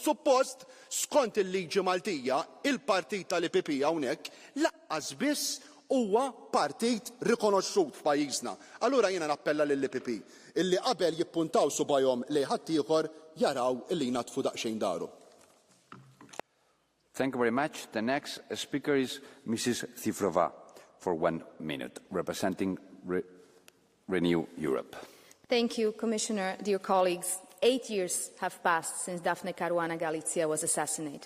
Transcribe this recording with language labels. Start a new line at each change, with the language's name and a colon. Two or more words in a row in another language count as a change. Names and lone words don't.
Maltese: Suppost, skont il-liġi Maltija, il-partit tal-IPP hawnhekk laqqas biss huwa partit rikonoxxut f'pajjiżna. Allura jiena nappella lill-IPP illi qabel jippuntaw subajhom lejn ħadd ieħor jaraw illi jnatfu daqsxejn daru.
English: Thank you very much. The next speaker is Mrs. Zifrova for 1 minute, representing Renew Europe. Thank you, Commissioner, dear colleagues. 8 years have passed since Daphne Caruana Galizia was assassinated.